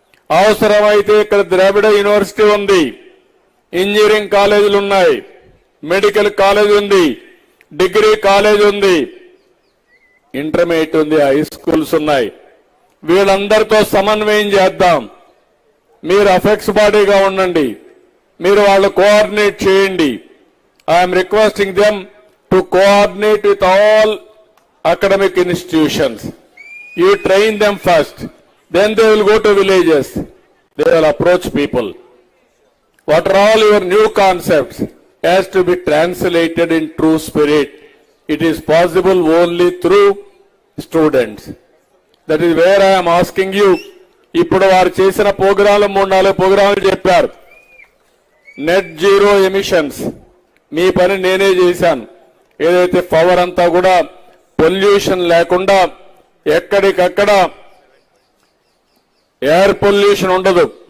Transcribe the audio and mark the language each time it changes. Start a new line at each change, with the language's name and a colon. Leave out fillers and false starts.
Telugu: అవసరమైతే ఇక్కడ ద్రావిడ యూనివర్సిటీ ఉంది, ఇంజనీరింగ్ కాలేజీలు ఉన్నాయి, మెడికల్ కాలేజ్ ఉంది, డిగ్రీ కాలేజ్ ఉంది, ఇంటర్మీడియట్ ఉంది, హై స్కూల్స్ ఉన్నాయి. వీళ్ళందరితో సమన్వయం చేద్దాం. మీరు అఫెక్స్ బాడీగా ఉండండి, మీరు వాళ్ళు కోఆర్డినేట్ చేయండి.
English: I'm requesting them to coordinate with all academic institutions. You train them first, then they will go to villages, they will approach people. What are all your new concepts has to be translated in true spirit. It is possible only through students. That is where I am asking you.
Telugu: ఇప్పుడు వారు చేసిన ప్రోగ్రాంలు 3-4 ప్రోగ్రాంలు చెప్పారు. Net zero emissions మీ పని నేనే చేశాను. ఏదైతే పవర్ అంతా కూడా పొల్యూషన్ లేకుండా ఎక్కడికక్కడ ఎయిర్ పొల్యూషన్ ఉండదు.